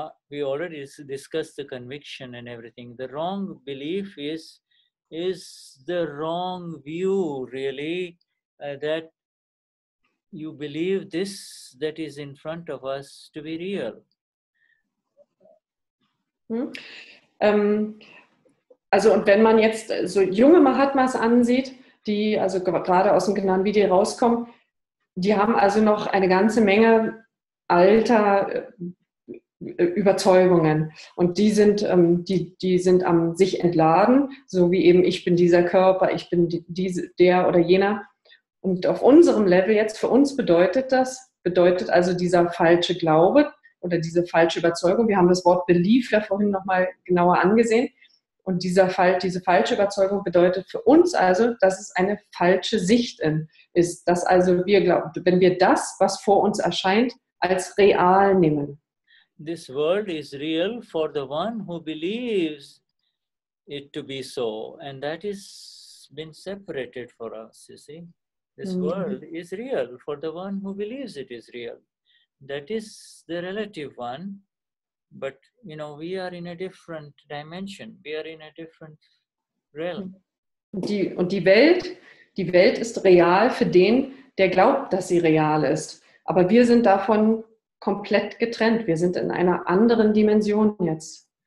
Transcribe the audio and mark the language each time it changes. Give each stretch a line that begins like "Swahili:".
English: We already discussed the conviction and everything. The wrong belief is the wrong view, really, that you believe this that is in front of us to be real.
German: Also und wenn man jetzt so junge Mahatmas ansieht, die also gerade aus dem Gnanvidhi rauskommen, die haben also noch eine ganze Menge alter Überzeugungen, und die sind am sich entladen, so wie eben ich bin dieser Körper, ich bin der oder jener. Und auf unserem Level jetzt, für uns bedeutet also dieser falsche Glaube oder diese falsche Überzeugung, wir haben das Wort Belief ja vorhin nochmal genauer angesehen, und diese falsche Überzeugung bedeutet für uns also, dass es eine falsche Sicht ist, dass also wir glauben, wenn wir das, was vor uns erscheint, als real nehmen.
English: This world is real for the one who believes it to be so, and that is been separated for us, you see. This world is real for the one who believes it is real. That is the relative one, but we are in a different dimension. We are in a different realm.
German: Die Welt ist real für den, der glaubt, dass sie real ist. Aber wir sind davon komplett getrennt. Wir sind in einer anderen Dimension jetzt.